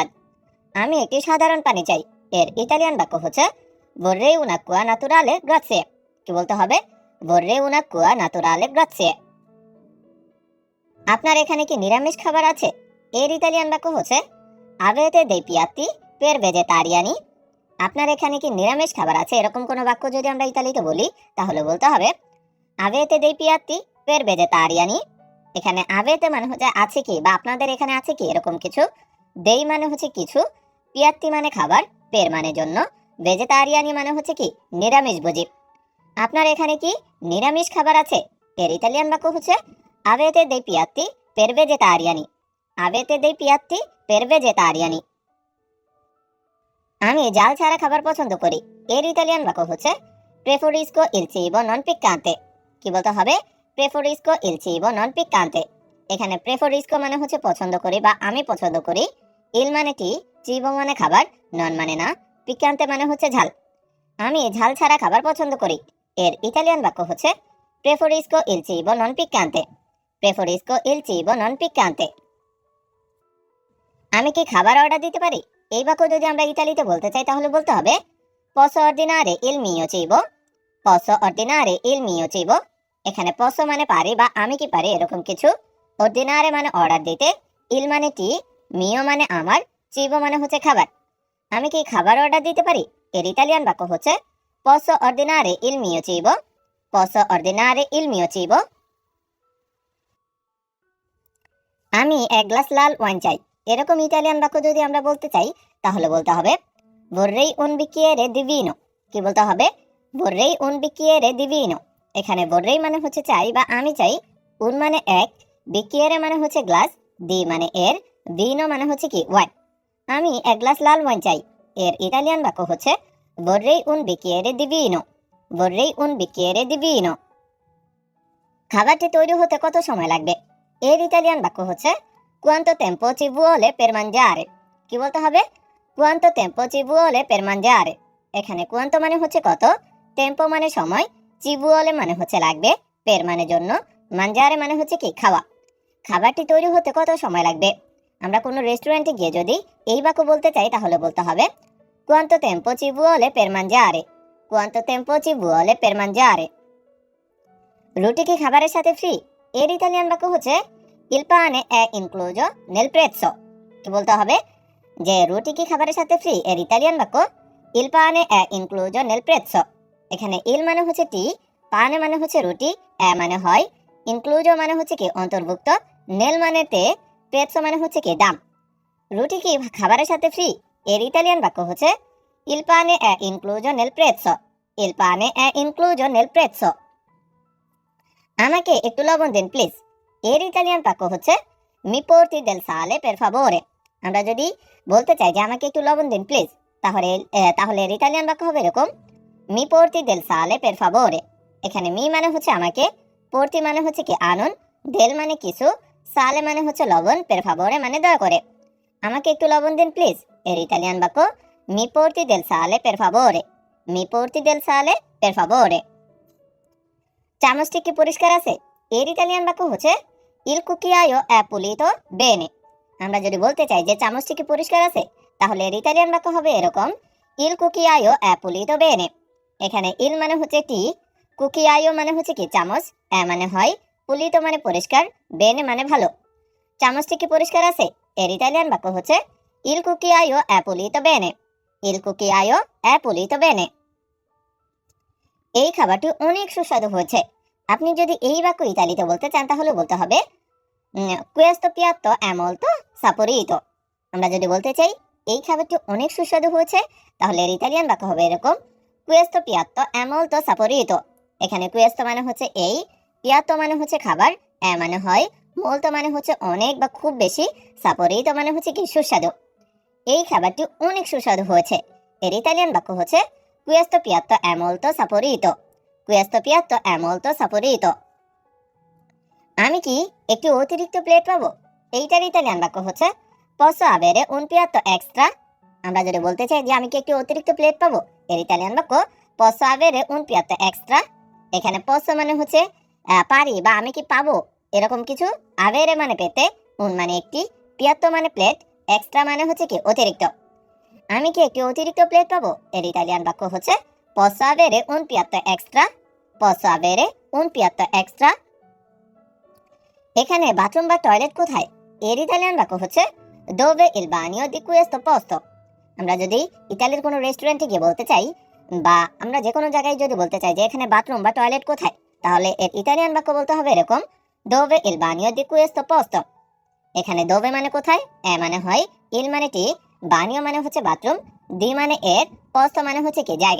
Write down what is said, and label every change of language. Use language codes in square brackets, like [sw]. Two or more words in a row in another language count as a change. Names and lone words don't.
[bn] আমি একটি সাধারণ পানি চাই। এর ইতালিয়ান বাক্য হচ্ছে [it] vorrei un'acqua naturale grazie। [bn] কি বলতে হবে? [it] vorrei un'acqua naturale grazie। [bn] আপনার এখানে কি নিরামিষ খাবার আছে? এর ইতালিয়ান বাক্য হচ্ছে [it] avete dei piatti per vegetariani। [bn] আপনার এখানে কি নিরামিষ খাবার আছে এরকম কোনো বাক্য যদি আমরা ইতালিতে বলি তাহলে বলতে হবে [it] avete dei piatti per vegetariani। [bn] এখানে avete মানে হচ্ছে আছে কি বা আপনাদের এখানে আছে কি এরকম কিছু, dei মানে হচ্ছে কিছু, piatti মানে খাবার, per মানে জন্য, vegetariani মানে হচ্ছে কি নিরামিষভোজী। আপনার এখানে কি নিরামিষ খাবার আছে? এর ইতালিয়ান বাক্য হচ্ছে [it] avete dei piatti per vegetariani। avete dei piatti per vegetariani। [bn] আমি জাল ছাড়া খাবার পছন্দ করি। এর ইতালিয়ান বাক্য হচ্ছে [it] preferisco il cibo non piccante। [bn] কি বলতে হবে? [it] preferisco il cibo non piccante। [bn] এখানে preferisco মানে হচ্ছে পছন্দ করি বা আমি পছন্দ করি, il মানে কি, cibo মানে খাবার, non মানে না, piccante মানে হচ্ছে ঝাল। আমি ঝাল ছাড়া খাবার পছন্দ করি। এর ইতালিয়ান বাক্য হচ্ছে [it] preferisco il cibo non piccante। preferisco il cibo non piccante। [bn] আমি কি খাবার অর্ডার দিতে পারি? এই বাক্য যদি আমরা ইতালিতে বলতে চাই তাহলে বলতে হবে [it] posso ordinare il mio cibo। posso ordinare il mio cibo। [bn] এখানে posso মানে পারি বা আমি কি পারি এরকম কিছু, ordinare মানে অর্ডার দিতে, il মানে টি, mio মানে আমার, cibo মানে হচ্ছে খাবার। আমি কি খাবার অর্ডার দিতে পারি? এর ইতালিয়ান বাক্য হচ্ছে [it] posso ordinare il mio cibo। posso ordinare il mio cibo। [bn] আমি এক গ্লাস লাল ওয়াইন চাই। এরকম ইতালিয়ান বাক্য যদি আমরা বলতে চাই তাহলে বলতে হবে [it] vorrei un bicchiere di vino। [bn] কি বলতে হবে? [it] vorrei un bicchiere di vino। [bn] এখানে vorrei মানে হচ্ছে চাই বা আমি চাই, un মানে এক, bicchiere মানে হচ্ছে গ্লাস, di মানে এর, vino মানে হচ্ছে কি ওয়াইন। আমি এক গ্লাস লাল ওয়াইন চাই। এর ইতালিয়ান বাক্য হচ্ছে [it] vorrei un bicchiere di vino। vorrei un bicchiere di vino। [bn] খাবারটি তৈরি হতে কত সময় লাগবে? এর ইতালিয়ান বাক্য হচ্ছে [it] quanto tempo ci vuole per mangiare। [bn] কি বলতে হবে? [it] quanto tempo ci vuole per mangiare। [bn] এখানে quanto মানে হচ্ছে কত, tempo মানে সময়, [it] ci vuole [bn] মানে হচ্ছে লাগবে, per মানে জন্য, mangiare মানে হচ্ছে কি খাওয়া। খাবারটি তৈরি হতে কত সময় লাগবে? আমরা কোনো রেস্টুরেন্টে গিয়ে যদি এই বাক্য বলতে চাই তাহলে বলতে হবে [it] quanto tempo ci vuole per mangiare। quanto tempo ci vuole per mangiare। [bn] রুটি কি খাবারের সাথে ফ্রি? এর ইতালিয়ান বাক্য হচ্ছে [it] il pane è incluso nel prezzo। [bn] কি বলতে হবে? যে রুটি কি খাবারের সাথে ফ্রি, এর ইতালিয়ান বাক্য [it] il pane è incluso nel prezzo। [bn] এখানে il মানে হচ্ছে টি, pane মানে হচ্ছে রুটি, এ মানে হয়, incluso মানে হচ্ছে কি অন্তর্ভুক্ত, nel মানে তে, prezzo মানে হচ্ছে কি দাম। রুটি কি খাবারের সাথে ফ্রি? এর ইতালিয়ান বাক্য হচ্ছে [it] il pane è incluso nel prezzo। il pane è incluso nel prezzo। [bn] আমাকে একটু লবণ দিন প্লিজ। এর ইতালিয়ান বাক্য হচ্ছে [it] mi porti del sale per favore। [bn] আমরা যদি বলতে চাই যে আমাকে একটু লবণ দিন প্লিজ, তাহলে এর ইতালিয়ান বাক্য হবে এরকম [it] mi porti del sale per favore। [bn] এখানে মি মানে হচ্ছে আমাকে, porti মানে হচ্ছে কি আনুন, del মানে কিছু, sale মানে হচ্ছে লবণ, [it] per favore [bn] মানে দয়া করে। আমাকে একটু লবণ দিন প্লিজ। এর ইতালিয়ান বাক্য [it] mi porti del sale per favore। mi porti del sale per favore। [bn] চামচটি কি পরিষ্কার আছে? এর ইতালিয়ান বাক্য হচ্ছে [it] il cucchiaio è pulito bene। [bn] আমরা যদি বলতে চাই যে চামচটি কি পরিষ্কার আছে, তাহলে এর ইতালিয়ান বাক্য হবে এরকম [it] il cucchiaio è pulito bene। [bn] এখানে il মানে হচ্ছে টি, cucchiaio মানে হচ্ছে কি চামচ, এ মানে হয়, pulito মানে পরিষ্কার, bene মানে ভালো। চামচটি কি পরিষ্কার আছে? এর ইতালিয়ান বাক্য হচ্ছে [it] il cucchiaio è pulito bene। il cucchiaio è pulito bene। [bn] এই খাবারটি অনেক সুস্বাদু হয়েছে। আপনি যদি এই বাক্য ইতালিতে বলতে চান তাহলে বলতে হবে [it] questo piatto è molto saporito। [bn] আমরা যদি বলতে চাই এই খাবারটি অনেক সুস্বাদু হয়েছে, তাহলে এর ইতালিয়ান বাক্য হবে এরকম [it] questo piatto è molto saporito। [bn] এখানে questo মানে হচ্ছে এই, piatto মানে হচ্ছে খাবার, এ মানে হয়, molto মানে হচ্ছে অনেক বা খুব বেশি, saporito মানে হচ্ছে কি সুস্বাদু। এই খাবারটি অনেক সুস্বাদু হয়েছে। এর ইতালিয়ান বাক্য হচ্ছে [it] questo piatto è molto saporito। questo piatto è molto saporito। [bn] আমি কি একটি অতিরিক্ত প্লেট পাবো? এইটার ইতালিয়ান বাক্য হচ্ছে [it] posso avere un piatto extra। [bn] আমরা যদি বলতে চাই যে আমি কি একটি অতিরিক্ত প্লেট পাবো, এর ইতালিয়ান বাক্য [it] posso avere un piatto extra। [bn] এখানে posso মানে হচ্ছে পারি বা আমি কি পাবো এরকম কিছু, avere মানে পেতে, un মানে একটি, piatto মানে প্লেট, extra মানে হচ্ছে কি অতিরিক্ত। আমি কি একটি অতিরিক্ত প্লেট পাবো? এর ইতালিয়ান বাক্য হচ্ছে [it] posso avere un piatto extra। posso avere un piatto extra। [bn] এখানে বাথরুম বা টয়লেট কোথায়? এর ইতালিয়ান বাক্য হচ্ছে [it] dove il bagno di questo posto। [bn] আমরা যদি ইতালির কোনো রেস্টুরেন্টে গিয়ে বলতে চাই বা আমরা যে কোনো জায়গায় যদি বলতে চাই যে এখানে বাথরুম বা টয়লেট কোথায়, তাহলে এর ইতালিয়ান বাক্য বলতে হবে এরকম [it] dove il bagno di questo posto। [bn] এখানে dove মানে কোথায়, এ মানে হয়, il মানে টি, বানিও মানে হচ্ছে বাথরুম, দি মানে এর, posto মানে হচ্ছে কি জায়গা।